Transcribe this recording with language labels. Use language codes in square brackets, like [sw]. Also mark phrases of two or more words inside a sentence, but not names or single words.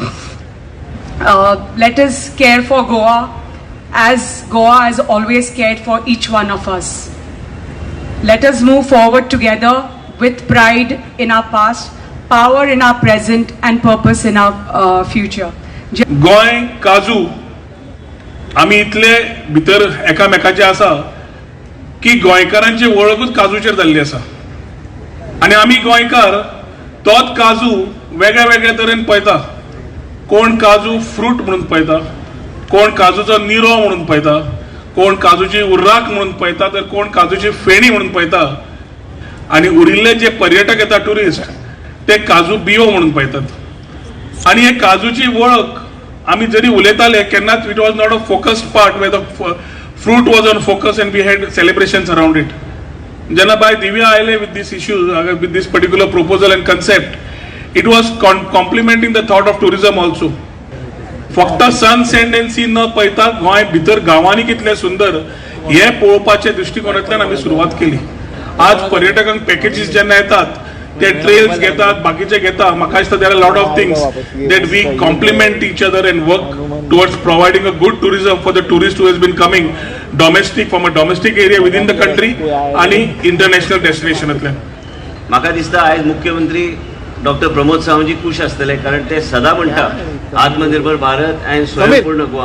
[en] Let us care for Goa as Goa has always cared for each one of us. Let us move forward together with pride in our past, power in our present, and purpose in our future. [kok] गोय काजू आमी इतले भितर एकामेकाचे आसा की गोंयकारांची वळखूच काजूचेर जाल्ली आसा, आनी आमी गोंयकार तोच काजू वेगळ्या वेगळ्या तरेन पळयता। कोण काजू फ्रूट म्हणून पळयता, कोण काजूचो निरो म्हणून पळयता, कोण काजूची उर्राक म्हणून पळयता, तर कोण काजूची फेणी म्हणून पळयता, आणि उरिल्ले जे पर्यटक येता टुरिस्ट ते काजू बियो म्हणून पळयतात। आणि हे काजूची वळख आमी जरी उलयताले केन्नाच [en] It was not a focused part where the fruit was on focus and we had celebrations around it. [kok] जेन्ना बाय दिव्या आयले [en] with these issues, with these particular proposal and concept, It was complimenting the thought of tourism also. [kok] फक्त [en] sun sand and sea [kok] न पळयता गोंय भितर गांवांनी कितले सुंदर हे पळोवपाच्या दृश्टिकोनांतल्यान आमी सुरवात केली। आज पर्यटकांक पॅकेजीस जेन्ना येतात ते ट्रेल्स घेतात, बाकीचे घेतात, म्हाका दिसता [en] there are lot of things that we complement each other and work towards providing a good tourism for the tourist who has been coming domestic from a domestic area within the country [kok] आनी इंटरनॅशनल डेस्टिनेशनांतल्यान। म्हाका दिसता आयज मुख्यमंत्री डॉक्टर प्रमोद सावंतजी खुश आसतले, कारण ते सदां म्हणटा आत्मनिर्भर भारत अँड स्वयंपूर्ण गोवा।